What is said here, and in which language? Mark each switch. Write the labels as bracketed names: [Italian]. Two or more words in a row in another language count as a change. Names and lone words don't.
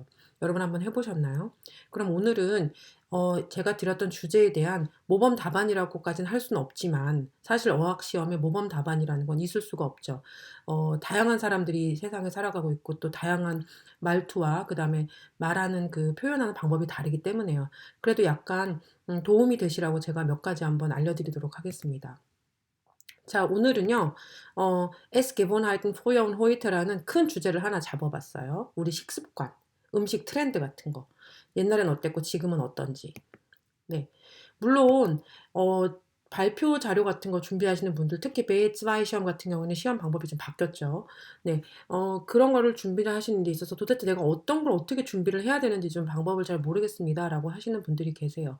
[Korean] 여러분 한번 해보셨나요? 그럼 오늘은 제가 드렸던 주제에 대한 모범 답안이라고까지는 할 수는 없지만 사실 어학 시험에 모범 답안이라는 건 있을 수가 없죠. 다양한 사람들이 세상에 살아가고 있고 또 다양한 말투와 그다음에 말하는 그 표현하는 방법이 다르기 때문에요. 그래도 약간 도움이 되시라고 제가 몇 가지 한번 알려드리도록 하겠습니다. 자, 오늘은요, [German] Es Gewohnheiten früher und heute [Korean] 라는 큰 주제를 하나 잡아봤어요. 우리 식습관, 음식 트렌드 같은 거. 옛날엔 어땠고 지금은 어떤지. 네. 물론 어 발표 자료 같은 거 준비하시는 분들 특히 베이츠와이 시험 같은 경우는 시험 방법이 좀 바뀌었죠. 네. 그런 거를 준비를 하시는 데 있어서 도대체 내가 어떤 걸 어떻게 준비를 해야 되는지 좀 방법을 잘 모르겠습니다라고 하시는 분들이 계세요.